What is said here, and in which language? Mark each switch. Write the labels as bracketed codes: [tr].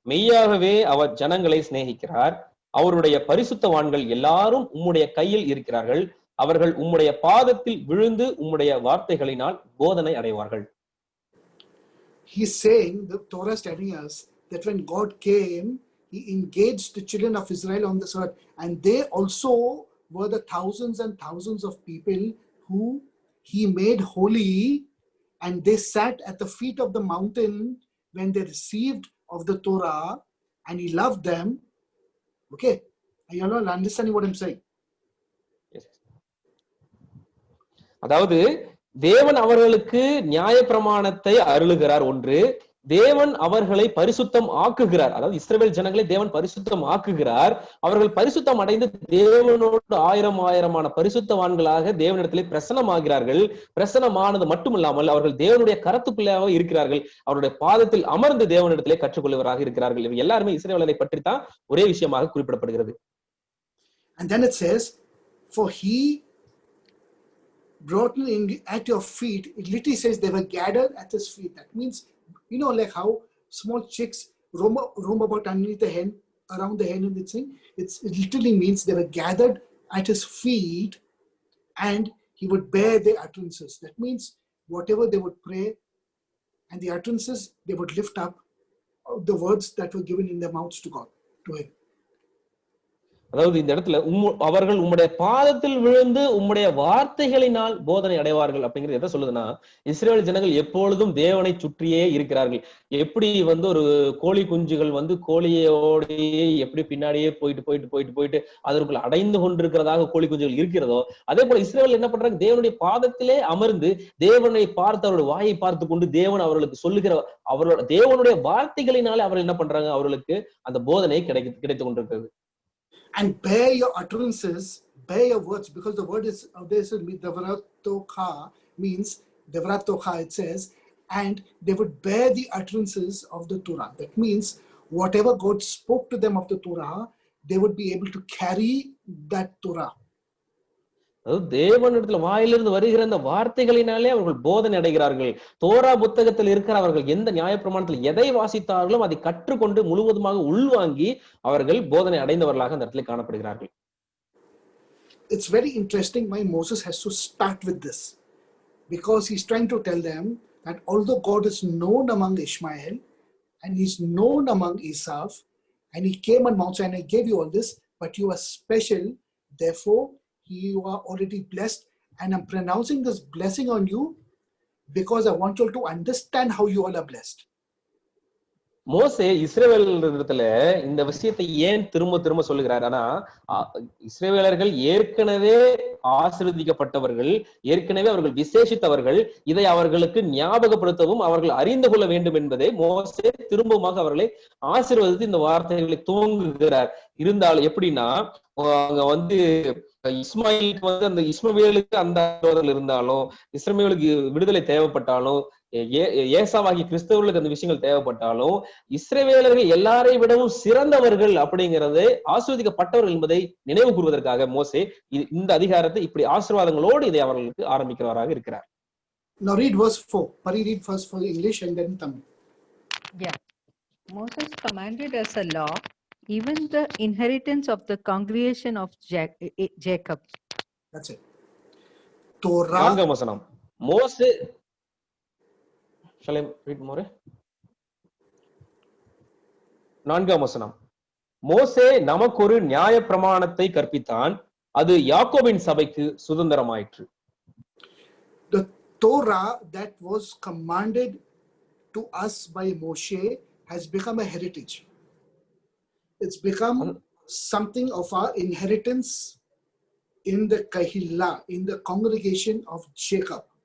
[ta] மெய்யாகவே அவர் ஜனங்களை சிநேகிக்கிறார், அவருடைய பரிசுத்தவான்கள் எல்லாரும் உம்முடைய கையில் இருக்கிறார்கள், அவர்கள் உம்முடைய பாதத்தில் விழுந்து உம்முடைய வார்த்தைகளினால் போதனை அடைவார்கள். [en] He is saying, the Torah is telling us that when God came, he engaged the children of Israel on this earth, and they also were the thousands and thousands of people who he made holy, and they sat at the feet of the mountain when they received of the Torah, and he loved them. Okay, are you all understanding what I'm saying? Yes. [ta] அதாவது தேவன் அவர்களுக்கு நியாயப்பிரமாணத்தை அருளுகிறார் ஒன்று, தேவன் அவர்களை பரிசுத்தம் ஆக்குகிறார். அதாவது இஸ்ரவேல் ஜனங்களை தேவன் பரிசுத்தம் ஆக்குகிறார். அவர்கள் பரிசுத்தம் அடைந்து தேவனோடு ஆயிரமான பரிசுத்தவான்களாக தேவனிடத்திலே பிரசன்னமாகிறார்கள். பிரசன்னமானது மட்டுமில்லாமல் அவர்கள் தேவனுடைய கரத்துக்குள்ளாக இருக்கிறார்கள், அவருடைய பாதத்தில் அமர்ந்து தேவனிடத்திலே கற்றுக்கொள்வராக இருக்கிறார்கள். இவை எல்லாருமே இஸ்ரவேலரை பற்றி தான் ஒரே விஷயமாக குறிப்பிடப்படுகிறது. [en] And then it says, for he brought in at your feet. It literally says they were gathered at his feet. That means, you know, like how small chicks roam about underneath the hen, around the hen and the thing. It literally means they were gathered at his feet, and he would bear their utterances. That means whatever they would pray, and the utterances they would lift up, the words that were given in their mouths to God, to him. [ta] அதாவது இந்த இடத்துல அவர்கள் உம்முடைய பாதத்தில் விழுந்து உம்முடைய வார்த்தைகளினால் போதனை அடைவார்கள் அப்படிங்கிறது எதை சொல்லுதுன்னா, இஸ்ரேல் ஜனங்கள் எப்பொழுதும் தேவனை சுற்றியே இருக்கிறார்கள். எப்படி ஒரு கோழி குஞ்சுகள் கோழியோடையே எப்படி பின்னாடியே போயிட்டு அதற்குள் அடைந்து கொண்டிருக்கிறதாக கோழி குஞ்சுகள் இருக்கிறதோ, அதே போல இஸ்ரேல் என்ன பண்றாங்க, தேவனுடைய பாதத்திலே அமர்ந்து தேவனை பார்த்து அவருடைய வாயை பார்த்து கொண்டு தேவன் அவர்களுக்கு சொல்லுகிற அவரோட தேவனுடைய வார்த்தைகளினாலே அவர்கள் என்ன பண்றாங்க, அவர்களுக்கு அந்த போதனை கிடைத்து கொண்டிருக்கிறது. [en] And bear your utterances, bear your words, because the word is this Devratocha means Devratocha, it says, and they would bear the utterances of the Torah. That means whatever God spoke to them of the Torah, they would be able to carry that Torah. [ta] தேவனிடத்துல வாயிலிருந்து வருகிற அந்த வார்த்தைகளினாலே அவர்கள் போதனை அடைகிறார்கள். Torah புத்தகத்தில் இருக்கிற அவர்கள் எந்த நியாயப்பிரமாணத்தில் எதை வாசித்தார்களோ அதை கற்றுக்கொண்டு முழுவதுமாக உள்வாங்கி அவர்கள் போதனை அடைந்தவர்களாக அந்த இடத்துல காணப்படுகிறார்கள். [en] It's very interesting why Moses has to start with this, because he's trying to tell them that although God is known among Ishmael and he's known among Esau, and he came on Mount Sinai, I gave you all this, but you are special, therefore you are already blessed, and I'm pronouncing this blessing on you because I want you all to understand how you all are blessed. [ta] மோசே இஸ்ரவேலர்களிடத்துல இந்த விஷயத்தை ஏன் திரும்ப திரும்ப சொல்லுகிறார்? ஆனா இஸ்ரவேலர்கள் ஏற்கனவே ஆசீர்வதிக்கப்பட்டவர்கள், ஏற்கனவே அவர்கள் விசேஷித்தவர்கள். இதை அவர்களுக்கு ஞாபகப்படுத்தவும் அவர்கள் அறிந்து கொள்ள வேண்டும் என்பதை மோசே திரும்பமாக அவர்களை ஆசீர்வதித்து இந்த வார்த்தைகளை துவங்குகிறார். இருந்தாலும் எப்படின்னா, அங்க வந்து இஸ்மாயிலுக்கு வந்து அந்த இஸ்மவேலுக்கு அந்த ஆசீர்வாதங்கள் இருந்தாலும், இஸ்ரவேலுக்கு விடுதலை தேவைப்பட்டாலும், ஏசாவாகி கிறிஸ்தவர்களுக்கு அந்த விஷயங்கள் தேவைப்பட்டாலும், இஸ்ரவேலர்கள் எல்லாரை விடவும் சிறந்தவர்கள் அப்படிங்கிறது ஆசீர்வதிக்கப்பட்டவர்கள் என்பதை நினைவு கூறுவதற்காக மோசே இந்த அதிகாரத்தை இப்படி ஆசீர்வாதங்களோடு இதை அவர்களுக்கு ஆரம்பிக்கிறவராக இருக்கிறார். [en] Now read verse 4. Pari, read first for English and then Tamil. Yeah. Moses commanded as a law even the inheritance of the congregation of Jacob. That's it. Torah. [ta] 4ஆம் வசனம். [en] மோசே, shall I read more? [ta] 4ஆம் வசனம். மோசே நமக்கு ஒரு நியாய பிரமாணத்தை கற்பித்தான், அது யாக்கோபின் சபைக்கு சுதந்திரமாயிற்று. [en] The Torah that was commanded to us by Moshe has become a heritage. It's become something of our inheritance in the Kahillah, in the congregation of Jacob.